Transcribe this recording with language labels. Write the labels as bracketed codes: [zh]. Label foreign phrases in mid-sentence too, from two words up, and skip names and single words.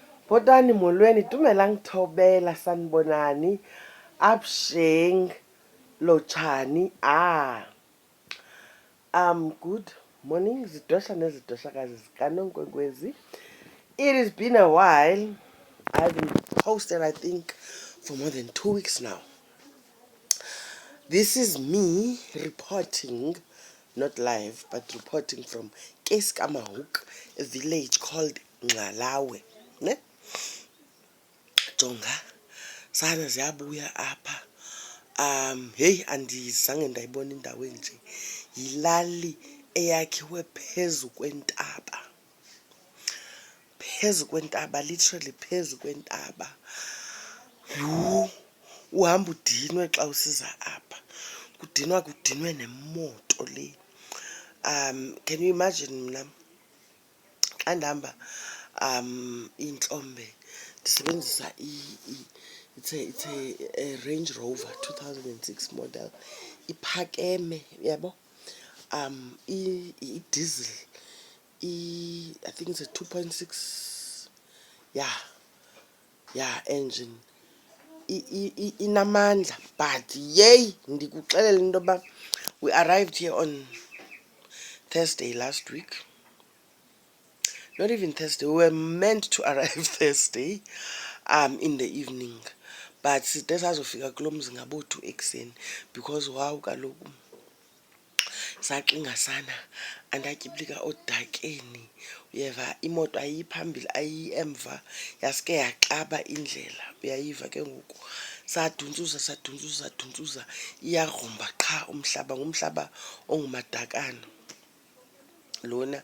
[xh] Botani molweni dumelang thobela sanibonani absheng lochani [en] good morning [xh] zidosha nezidosha Nonkwenkwezi. [en] It has been a while. I haven't posted, I think, for more than 2 weeks now. This is me reporting, not live, but reporting from Keskamaruk, a village called Ngalawe. [xh] Ne? Jonga, sana ziyabuya apha. Hey, andizange ndayibona indawo enje. Yilali eyakhiwe phezu kwentaba. Phezu kwentaba, literally phezu kwentaba. Uhamba udinwe xa usiza apha. Kudinwe nemoto le. [en] Can you imagine mna? [xh] Xa ndihamba intlombe ndisebenzisa [en] it's a Range Rover 2006 model. [xh] Iphakeme, yabo. Diesel. [en] I think it's a 2.6 engine. Inamandla, but yay, [xh] ndikuxelela into yoba [en] we arrived here on Thursday last week. Not even Thursday, we were meant to arrive Thursday in the evening, but [xh] side sazofika kulo mzi ngabo-2 ekuseni [en] because wow [xh] kaloku saxinga sana andatyibilika odakeni. Uyeva imoto ayiphambili ayiemva yaske yaxaba indlela, uyayiva ke ngoku sadunzuza iyagrumba qha umhlaba, ngumhlaba ongumadakana lona.